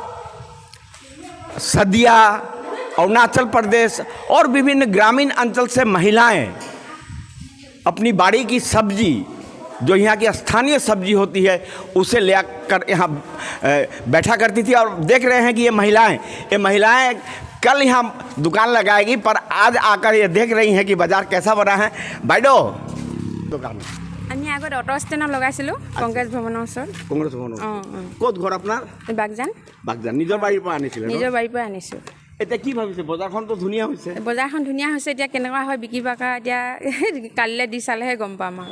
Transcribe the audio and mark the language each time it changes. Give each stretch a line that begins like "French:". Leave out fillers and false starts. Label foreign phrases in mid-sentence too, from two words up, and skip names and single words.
Hindi: सदिया, अरुणाचल प्रदेश और विभिन्न ग्रामीण अंचल से महिलाएं अपनी बाड़ी की सब्जी, जो यहाँ की स्थानीय सब्जी होती है, उसे ले कर यहाँ बैठा करती थी। और देख रहे हैं कि ये महिलाएं कल यहाँ दुकान लगाएगी, पर आज आकर ये देख रही हैं कि बाज़ार कैसा बना है।
Assamese: বাইদেউ दुकान আমি আগত অটো ষ্টেণ্ডত লগাইছিলোঁ কংগ্ৰেছ ভৱনৰ ওচৰত। কংগ্ৰেছ ভৱন ক'ত ঘৰ আপোনাৰ? বাগজান। বাগজান নিজৰ বাৰীৰ পৰা আনিছিলে? নিজৰ বাৰীৰ পৰা আনিছোঁ। এতিয়া কি ভাবিছে? বজাৰখনতো ধুনীয়া হৈছে। বজাৰখন ধুনীয়া হৈছে, এতিয়া কেনেকুৱা হয় বিক্ৰী বাকা এতিয়া কালিলৈ দি চালেহে গম পাম আৰু।